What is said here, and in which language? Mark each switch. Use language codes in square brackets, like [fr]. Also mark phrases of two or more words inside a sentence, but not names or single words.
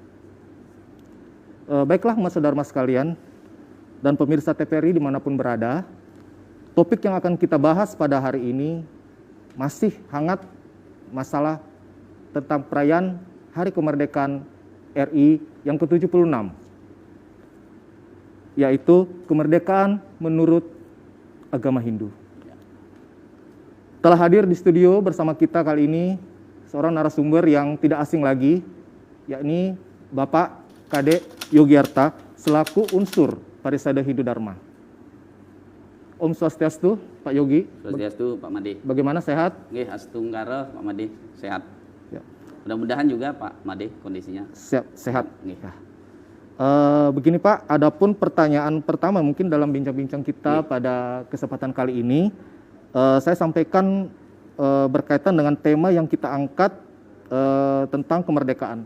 [id] Baiklah umat sedharma sekalian dan pemirsa TVRI dimanapun berada, topik yang akan kita bahas pada hari ini masih hangat masalah tentang perayaan Hari Kemerdekaan RI yang ke-76, yaitu kemerdekaan menurut agama Hindu. Telah hadir di studio bersama kita kali ini seorang narasumber yang tidak asing lagi, yakni Bapak Kade Yogyarta selaku unsur Parisada Hindu Dharma. Om Swastiastu, Pak Yogi. Swastiastu, Pak Made. Bagaimana, sehat? Nggih, astunggara Pak Made, sehat. Ya. Mudah-mudahan juga Pak Made kondisinya Sehat. Nggih. Ya. Begini Pak, adapun pertanyaan pertama mungkin dalam bincang-bincang kita pada kesempatan kali ini, saya sampaikan berkaitan dengan tema yang kita angkat tentang kemerdekaan.